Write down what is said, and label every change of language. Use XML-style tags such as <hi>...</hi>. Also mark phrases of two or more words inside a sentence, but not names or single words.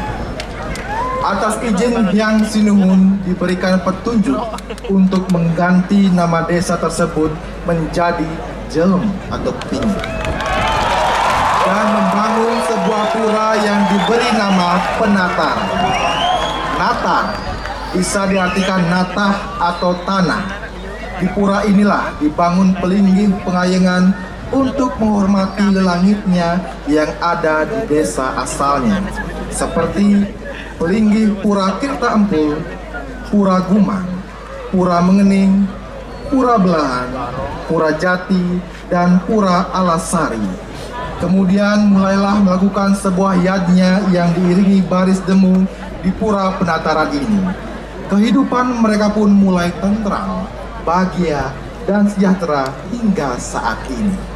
<id>Atas izin Hyang Sinuhun diberikan petunjuk untuk mengganti nama desa tersebut menjadi Jehem atau Ping, dan membangun sebuah pura yang diberi nama Penatar. Natar bisa diartikan natah atau tanah. Di pura inilah dibangun pelinggih pengayengan untuk menghormati lelangitnya yang ada di desa asalnya, seperti pelinggih Pura Tirta Empul, Pura Gumang, Pura Mengening, Pura Belahan, Pura Jati, dan Pura Alasari. Kemudian mulailah melakukan sebuah yadnya yang diiringi baris demu di pura penataran ini. Kehidupan mereka pun mulai tentram, bahagia, dan sejahtera hingga saat ini.</id>